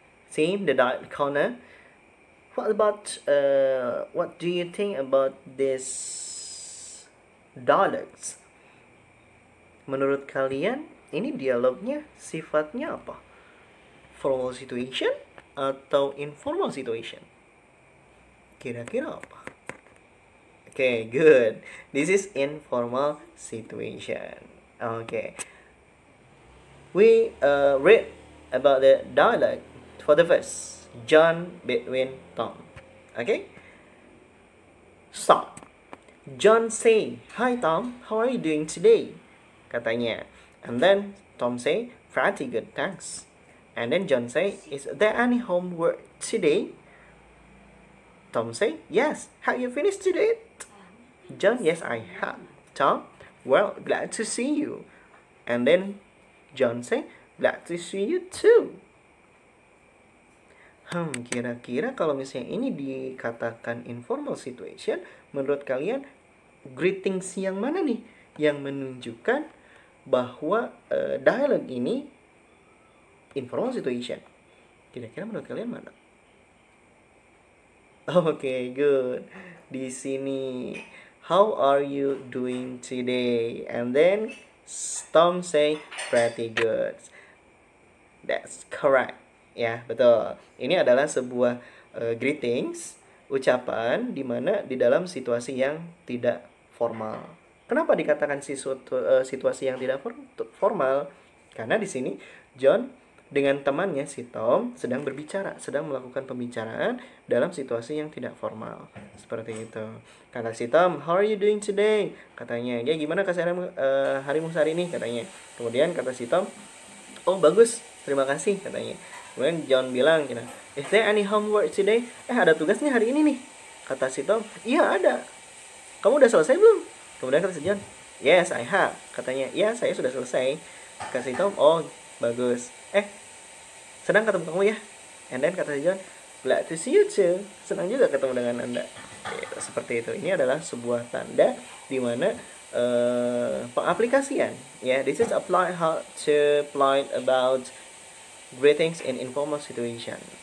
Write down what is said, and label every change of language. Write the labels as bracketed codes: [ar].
[en] Same, the dot corner. What do you think about this dialogues? [id] Menurut kalian, ini dialognya sifatnya apa? [en] Formal situation atau informal situation? [id] Kira-kira apa? [en] Okay, good. This is informal situation. Okay. We read about the dialogue for the verse John between Tom. Okay? Start. John say, "Hi Tom, how are you doing today?" Katanya. And then Tom say, "Pretty good, thanks." And then John say, "Is there any homework today?" Tom say, "Yes. Have you finished today?" John, "Yes, I have." Tom, "Well, glad to see you." And then John say, "Glad to see you too." [id] Kira-kira kalau misalnya ini dikatakan informal situation, menurut kalian greetings yang mana nih yang menunjukkan bahwa dialog ini informal situation. Kira-kira menurut kalian mana? Oke, good. Di sini, [en] how are you doing today? And then Tom say pretty good. That's correct. [id] Ya, betul. Ini adalah sebuah greetings, ucapan di mana di dalam situasi yang tidak formal. Kenapa dikatakan situasi yang tidak formal? Karena di sini John dengan temannya si Tom sedang berbicara, sedang melakukan pembicaraan dalam situasi yang tidak formal. Seperti itu. Kata si Tom, [en] how are you doing today? [id] Katanya, ya gimana keseharian harimu hari ini? Katanya. Kemudian kata si Tom, oh bagus, terima kasih katanya. Kemudian John bilang, [en] is there any homework today? [id] Ada tugasnya hari ini nih. Kata si Tom, iya ada. Kamu udah selesai belum? Kemudian kata si John, [en] yes I have. [id] Katanya, ya saya sudah selesai. Kata si Tom, oh bagus. Senang ketemu kamu ya. [en] And then [id] kata si [en] John, glad to see you too. [id] Senang juga ketemu dengan Anda. Seperti itu. Ini adalah sebuah tanda di mana pengaplikasian. [en] This is applied how to point about greetings in informal situation.